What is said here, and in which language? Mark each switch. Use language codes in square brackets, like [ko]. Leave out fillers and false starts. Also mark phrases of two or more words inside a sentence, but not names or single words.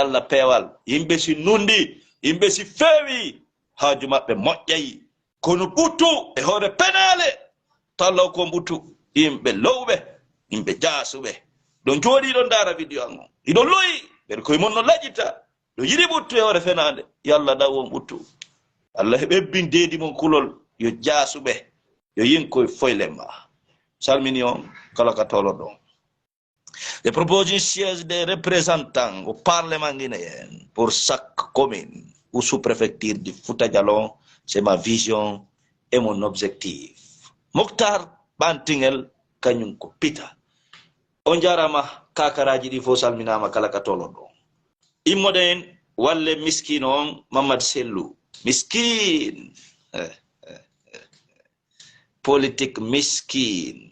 [ff] allah peewal yimɓe si nundi yimɓe si feewi haaju maɓɓe moƴƴayi kono ɓuttu e hoore penale tallaw ko ɓuttu yimɓe lowɓe yimɓe jaasuɓe ɗon jooɗi ɗon ndaara vidéo an on iɗon loyi ɓeɗe koye mon no laƴita ɗo yiɗi ɓuttu e hoore fenade yallah ɗaw on ɓuttu allah ɓebbin deedi mon kulol yo jaasuɓe yo yin koye foylemma salmini on kala ka tolo ɗon. [fr] Je propose une siège des représentants au Parlement guinéen pour chaque commune ou sous-préfecture du Fouta Djallon. C'est ma vision et mon objectif. [ff] Mokhtar Bantingel kanyum ko pita. On jarama kakaraji ɗi fo salminama kala ka tolo ɗon. Immoɗen walle miskin on Mamad Sellou. Miskin. Politique miskin.